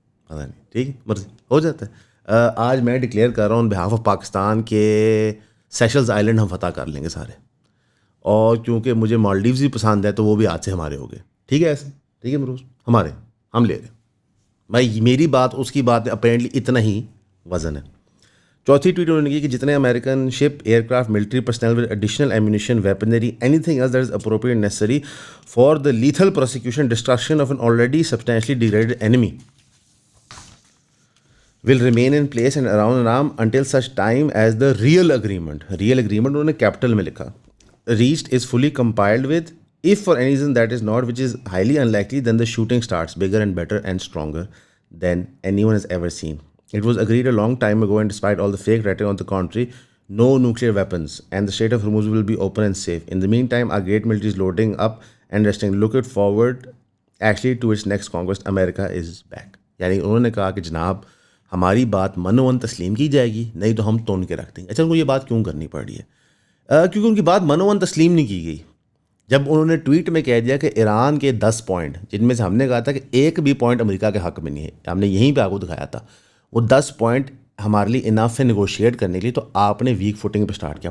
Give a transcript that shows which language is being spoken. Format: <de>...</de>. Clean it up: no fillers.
<ur>پتہ نہیں، ٹھیک ہے، مرضی ہو جاتا ہے۔ آج میں ڈکلیئر کر رہا ہوں بہاف آف پاکستان کے سیشلز آئلینڈ ہم فتح کر لیں گے سارے، اور کیونکہ مجھے مالڈیوز بھی پسند ہے تو وہ بھی آج سے ہمارے ہو گئے، ٹھیک ہے، ایسے ٹھیک ہے مروز، ہمارے ہم لے رہے ہیں بھائی، میری بات اس کی بات اپیرنٹلی اتنا ہی وزن ہے۔ چوتھی ٹویٹ انہوں نے کی کہ جتنے American ship, year craft, military personnel</ur> <en>With additional ammunition, weaponry, anything else that is appropriate necessary for the lethal prosecution destruction of an already substantially degraded enemy. will remain in place and around Iran until such time as the real agreement</en> <ur>उन्होंने capital में लिखा,</ur> <en>reached is fully compiled with. If for any reason that is not, which is highly unlikely, then the shooting starts bigger and better and stronger than anyone has ever seen. It was agreed a long time ago, and despite all the fake rhetoric on the contrary, no nuclear weapons, and the Strait of Hormuz will be open and safe. In the meantime, our great military is loading up and resting. Look it forward actually to its next conquest. America is back.</en> <ur>یعنی انہوں نے کہا کہ جناب ہماری بات منوً تسلیم کی جائے گی, نہیں تو ہم تون کے رکھ دیں گے. اچھا, ان کو یہ بات کیوں کرنی پڑ رہی ہے؟ کیونکہ ان کی بات منوً تسلیم نہیں کی گئی. جب انہوں نے ٹویٹ میں کہہ دیا کہ ایران کے 10 پوائنٹ, جن میں سے ہم نے کہا تھا کہ ایک بھی پوائنٹ امریکہ کے حق میں نہیں ہے, ہم نے یہیں پہ آپ کو دکھایا تھا, وہ 10 پوائنٹ ہمارے لیے انف ہے نیگوشیٹ کرنے کے لیے, تو آپ نے ویک فوٹنگ پہ سٹارٹ کیا.</ur>